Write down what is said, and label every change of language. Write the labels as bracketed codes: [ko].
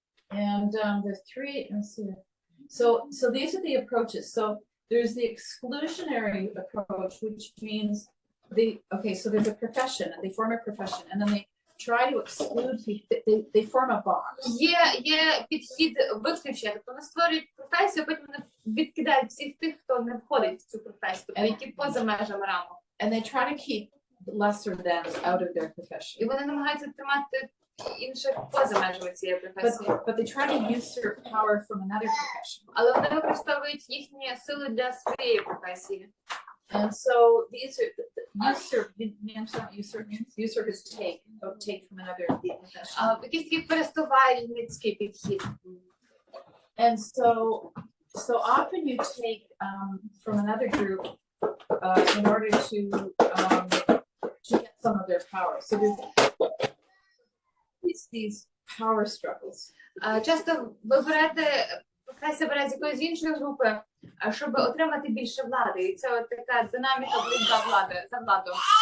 [en] And there's three, let's see. So these are the approaches. So there's the exclusionary approach, which means so there's a profession, and they form a profession, and then they try to exclude people, they form a box. [uk] Є підхід виключення, тобто вони створюють професію, потім вони відкидають всіх тих, хто не входить в цю професію, тобто які поза межами рамок. [en] And they try to keep lesser than out of their profession. [uk] І вони намагаються тримати інших поза межами цієї професії. [en] But they try to usurp power from another profession. [uk] Але вони використовують їхні сили для своєї професії. [en] And so these are usurp. Usurp is take from another profession. [uk] Якийсь такий пересувальницький підхід. [en] And so often you take from another group in order to get some of their power. So there's these power struggles. [uk] Часто ви берете, професія бере з якоїсь іншої групи, щоб отримати більше влади. І це от така динаміка боротьби за владу.